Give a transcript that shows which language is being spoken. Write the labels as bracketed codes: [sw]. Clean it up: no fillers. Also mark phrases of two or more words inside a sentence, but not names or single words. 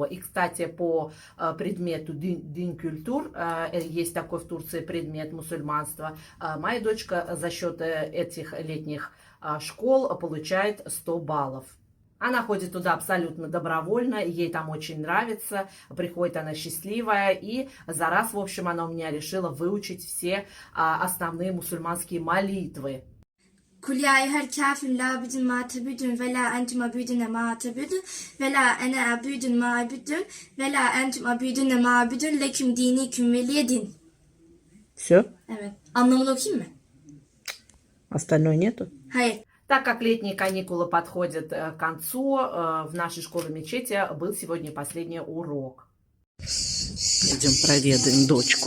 [ru] И, кстати, по предмету Дин культур, есть такой в Турции предмет мусульманства, моя дочка за счет этих летних школ получает 100 баллов. Она ходит туда абсолютно добровольно, ей там очень нравится, приходит она счастливая, и за раз, в общем, она у меня решила выучить все основные мусульманские молитвы. [ar] قل يا أيها الكافرون لا أعبد ما تعبدون ولا أنتم عابدون ما أعبد ولا أنا عابد ما عبدتم ولا أنتم عابدون ما أعبد لكم دينكم ولي دين. [ru] Все? [tr] Evet. Anlamını okuyayım mı? [ru] Остальное нету? [tr] Hayır. [ru] Так как летние каникулы подходят к концу, в нашей школе мечети был сегодня последний урок. Идем проведаем дочку.